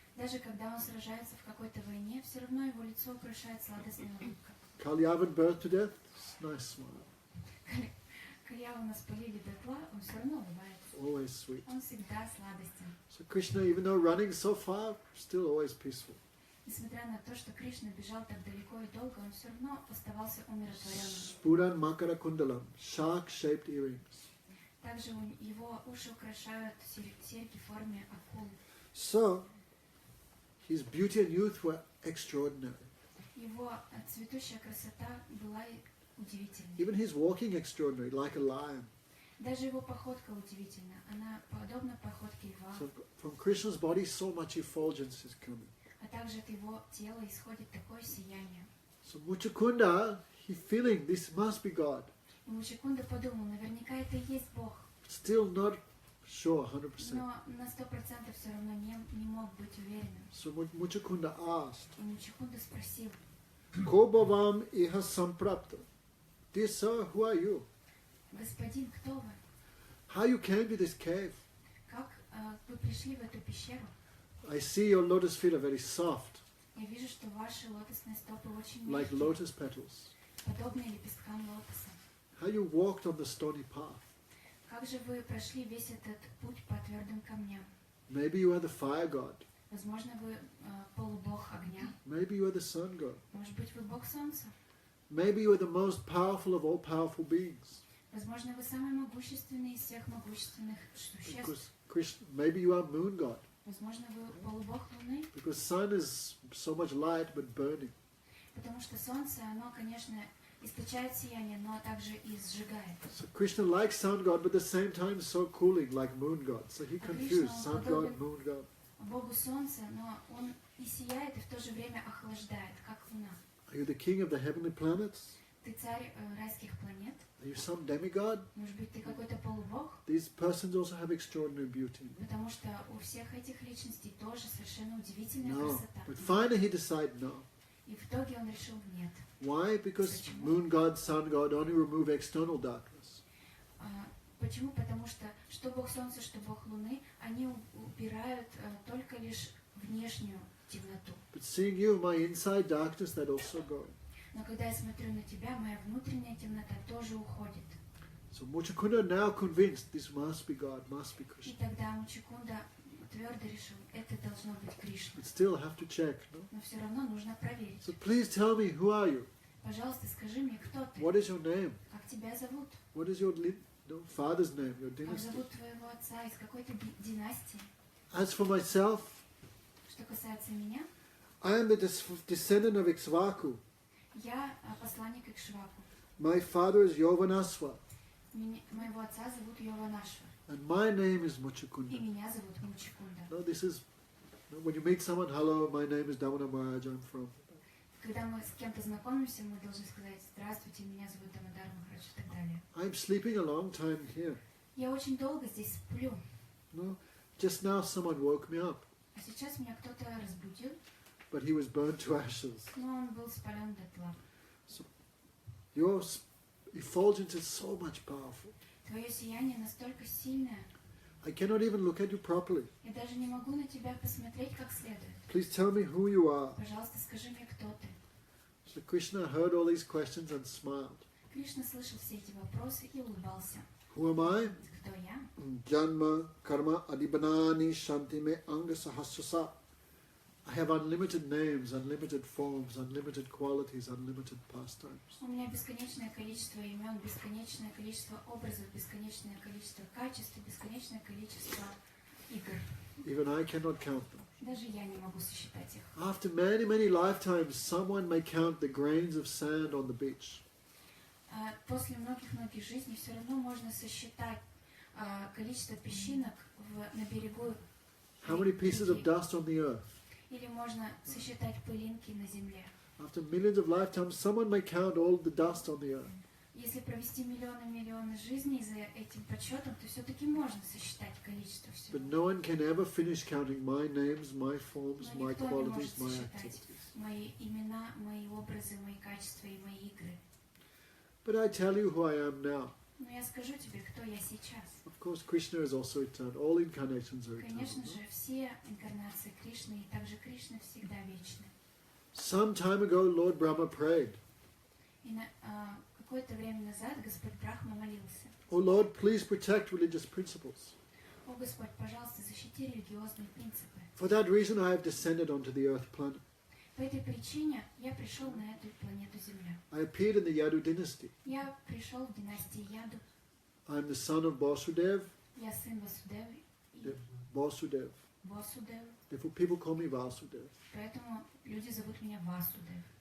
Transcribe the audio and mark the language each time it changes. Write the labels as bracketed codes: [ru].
[ru] Даже когда он сражается в какой-то войне, все равно его лицо украшает сладостная улыбка. [en] Kalyavan burnt to death, nice smile, [ru] Кальявана спалили дотла, он все равно улыбается. [en] always sweet. [ru] Он всегда сладостен. [en] So Krishna, even though running so far, still always peaceful. [ru] Несмотря на то, что Кришна бежал так далеко и долго, он все равно оставался умиротворенным. [sa] Spuran makara kundalam, [en] shark-shaped earrings. [ru] Также его уши украшают серьги в форме акул. [en] So, his beauty and youth were extraordinary. [ru] Его цветущая красота была удивительной. [en] Even his walking extraordinary, like a lion. [ru] Даже его походка удивительна. Она подобна походке льва. [en] So from Krishna's body, so much effulgence is coming. [ru] А также от его тела исходит такое сияние. [en] So Muchakunda, he feeling this must be God. [ru] И Мучакунда подумал, наверняка это и есть Бог. [en] Still not sure 100%. [ru] Но на 100% все равно не мог быть уверенным. [en] So Muchakunda asked, [ru] И Мучакунда спросил, [sa] Ko bhavam iha samprapta? [en] Dear sir, who are you? [ru] господин, кто вы? [en] How you came to this cave? [ru] Как вы пришли в эту пещеру? [en] I see your lotus feet are very soft, [ru] Я вижу, что ваши лотосные стопы очень [en] like [ru] мягкие, [en] lotus petals. [ru] подобные лепесткам лотоса. [en] How you walked on the stony path? [ru] Как же вы прошли весь этот путь по твердым камням? [en] Maybe you are the fire god. [ru] Возможно, вы полубог огня. [en] Maybe you are the sun god. [ru] Может быть, вы бог солнца. [en] Maybe you are the most powerful of all powerful beings. [ru] Возможно, вы самый могущественный из всех могущественных существ. [en] Because maybe you are moon god. [ru] Возможно, вы полубог Луны, [en] because sun is so much light but burning. [ru] потому что Солнце, оно, конечно, источает сияние, но также и сжигает. [en] So Krishna likes sun god, but at the same time so cooling like moon god. So he confused sun god, moon god. [ru] Богу Солнца, но он и сияет, и в то же время охлаждает, как Луна. [en] Are you the king of the heavenly planets? [ru] Ты царь райских планет? [en] Are you some demigod? [ru] Может быть, ты какой-то полубог? [en] These persons also have extraordinary beauty. [ru] Потому что у всех этих личностей тоже совершенно удивительная [en] No. [ru] красота. [en] But finally he decided no. [ru] И в итоге он решил нет. [en] Why? Because moon god, sun god only remove external darkness. [ru] Почему? Потому что Бог Солнца, что Бог Луны, они убирают только лишь внешнюю темноту. [en] But seeing you, my inside darkness, that also going. [ru] Но когда я смотрю на тебя, моя внутренняя темнота тоже уходит. [en] So Muchakunda now convinced this must be God, must be [ru] И [en] Krishna. [ru] тогда Мучакунда твердо решил, это должно быть Кришна. [en] But still have to check, no? [ru] Но все равно нужно проверить. [en] So please tell me, who are you? [ru] Пожалуйста, скажи мне, кто ты? [en] What is your name? [ru] Как тебя зовут? [en] What is your father's name, your [ru] Как [en] dynasty? [ru] зовут твоего отца? Из какой ты династии? [en] As for myself, [ru] Что касается меня, [en] I am the descendant of Ikshvaku. [ru] я посланник Икшваку. [en] My father is Yovanaswa, [ru] Моего отца зовут Йованашва. [en] and my name is [ru] И [en] Muchakunda. [ru] меня зовут Мучакунда. [en] No, this is, when you meet someone, hello, my name is Damana Maharaj, I'm from. [ru] Когда мы с кем-то знакомимся, мы должны сказать «Здравствуйте, меня зовут Дамодар Махарадж» и так далее. [en] I'm sleeping a long time here. [ru] Я очень долго здесь сплю, [en] No, just now someone woke me up, [ru] а сейчас меня кто-то разбудил, [en] but he was burned to ashes. [ru] но он был спален дотла. [en] Your effulgence is so much powerful. [ru] Твое сияние настолько сильное, [en] I cannot even look at you properly. [ru] я даже не могу на тебя посмотреть как следует. [en] Please tell me who you are. [ru] Пожалуйста, скажи мне, кто ты. [en] So Krishna heard all these questions and smiled. [ru] Кришна слышал все эти вопросы и улыбался. [en] Who am I? [ru] Кто я? [sa] Janma karma adibanani shantime anga sahasrasa. [en] I have unlimited names, unlimited forms, unlimited qualities, unlimited pastimes. [ru] У меня бесконечное количество имен, бесконечное количество образов, бесконечное количество качеств, бесконечное количество игр. [en] Even I cannot count them. [ru] Даже я не могу сосчитать их. [en] After many, many lifetimes, someone may count the grains of sand on the beach. [ru] После многих-многих жизней все равно можно сосчитать количество песчинок на берегу [en] How many pieces of [ru] реки. [en] dust on the earth? [ru] Или можно сосчитать пылинки на земле. [en] After millions of lifetimes, someone may count all the dust on the earth. [ru] Если провести миллионы жизней за этим подсчетом, то все-таки можно сосчитать количество всего. [en] But no one can ever finish counting my names, my forms, [ru] Но [en] my [ru] никто не [en] qualities, my [ru] сосчитать [en] activities. [ru] мои имена, мои образы, мои качества и мои игры. [en] But I tell you who I am now. [ru] Но я скажу тебе, кто я сейчас. [en] Of course, Krishna is also eternal. All incarnations are [ru] Конечно [en] eternal. [ru] же, все инкарнации Кришны, и также Кришна всегда вечны. [en] Some time ago, Lord Brahma prayed, [ru] И какое-то время назад Господь Брахма молился. [en] "Oh Lord, please protect religious principles. [ru] О Господь, пожалуйста, защити религиозные принципы. [en] For that reason, I have descended onto the earth planet. [ru] По этой причине я пришел на эту планету Земля. [en] I appeared in the Yadu dynasty. [ru] Я пришел в династии Яду. [en] I am the son of Vasudev. [ru] Я сын Васудевы и [en] Vasudev. [ru] Васудев. [en] Therefore, people call me Vasudev. [ru] Поэтому люди зовут меня Васудев.